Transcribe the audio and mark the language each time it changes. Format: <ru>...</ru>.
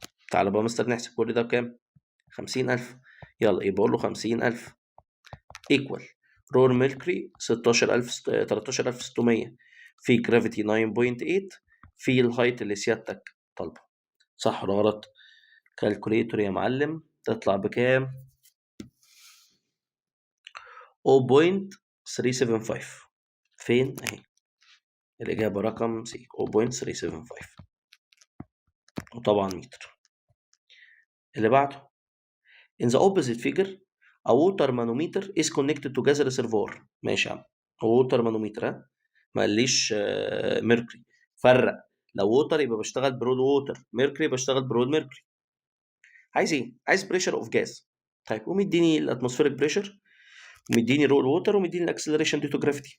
<ar>تعالى بقى مستر نحسب كل ده بكام؟ 50,000. يلا يبقى اقول له 50,000 ايكوال رور ميركوري 16,000 13,600 في جرافيتي 9.8 في الهايت اللي سيادتك طالبه، صح ولا غلط؟ كالكوليتور يا معلم تطلع بكام؟ 0.375. فين اهي الإجابة رقم سي 0.375 وطبعا متر. اللي بعده</ar> <en>in the opposite figure a water manometer is connected to gas reservoir.</en> <ar>ماشي يا عم، water manometer ها، ما قاليش ميركوري. فرق، لو ووتر يبقى بشتغل برول ووتر، ميركوري بشتغل برول ميركوري. عايز ايه؟ عايز بريشر اوف جاز. طيب ومديني الاتموسفيريك بريشر ومديني رول ووتر ومديني الاكسلريشن ديو تو جرافيتي.</ar>